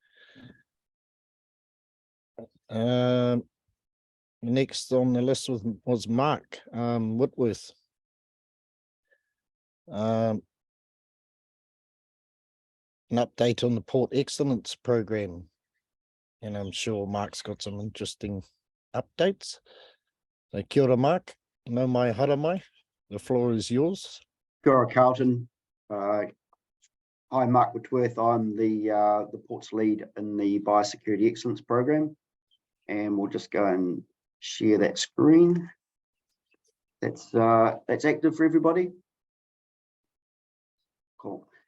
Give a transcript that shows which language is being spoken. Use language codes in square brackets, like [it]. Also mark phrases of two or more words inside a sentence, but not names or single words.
[en] Next on the list was Mark Whitworth. An update on the Port Excellence program, and I'm sure Mark's got some interesting updates. [mi] So kia ora, Mark. No mai hara mai. [en] The floor is yours. [mi] Kia ora, [en] Carlton. Hi, Mark Whitworth. I'm the Port's lead in the Biosecurity Excellence program, and we'll just go and share that screen. That's active for everybody. Cool.